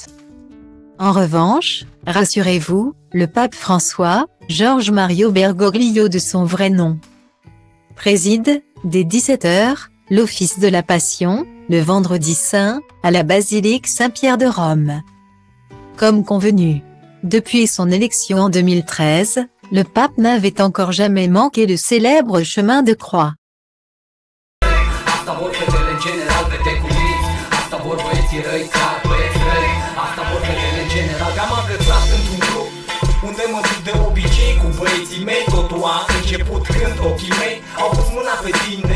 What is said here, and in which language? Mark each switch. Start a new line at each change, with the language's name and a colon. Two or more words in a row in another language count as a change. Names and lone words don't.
French: En revanche, rassurez-vous, le pape François, George Mario Bergoglio de son vrai nom, préside, dès 17 h, l'office de la Passion, le vendredi saint, à la basilique Saint-Pierre de Rome. Comme convenu. Depuis son élection en 2013, le pape n'avait encore jamais manqué le célèbre chemin de croix.
Romanian: Unde mă duc de obicei cu băieții mei. Totul a început când ochii mei au pus mâna pe tine.